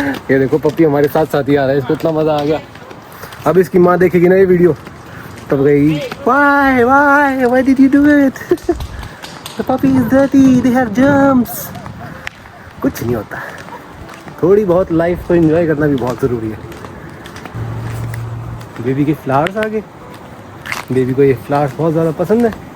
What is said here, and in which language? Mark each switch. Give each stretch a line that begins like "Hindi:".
Hindi: ये देखो पपी हमारे साथ साथ ही आ रहा है, इसको इतना मजा आ गया। अब इसकी माँ देखेगी ना ये वीडियो तब गई,
English: why did you do it? The puppy is dirty, they have germs.
Hindi: कुछ नहीं होता, थोड़ी बहुत लाइफ को एंजॉय करना भी बहुत ज़रूरी है। बेबी के फ्लावर्स आ गए, बेबी को ये फ्लावर्स बहुत ज़्यादा पसंद है।